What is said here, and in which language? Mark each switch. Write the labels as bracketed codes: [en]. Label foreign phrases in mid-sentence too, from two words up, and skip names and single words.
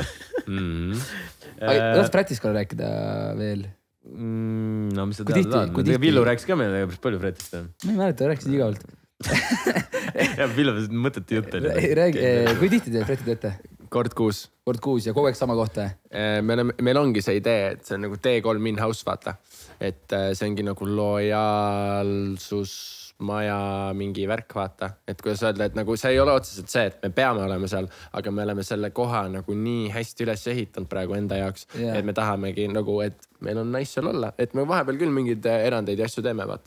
[et] Tahad Frätist korra rääkida veel? No mis sa tead? Villu rääkis ka meile päris palju Frätist. Ma ei mäleta, rääkisid igavalt. Ja Villu mõtete jutt oli. Kui tihti teed Fräti teete? Kord kuus ja kogu aeg sama kohta? Meil ongi see idee, et see on nagu T3 in-house, vaata. Et see ongi nagu lojaalsusmaja mingi värk, vaata. Et kuidas öelda, et nagu see ei ole otseselt see, et me peame olema seal, aga me oleme selle koha nagu nii hästi üles ehitanud praegu enda jaoks. Et me tahamegi nagu, et meil on nice seal olla. Et me vahepeal küll mingeid erandeid ja asju teeme, vaata.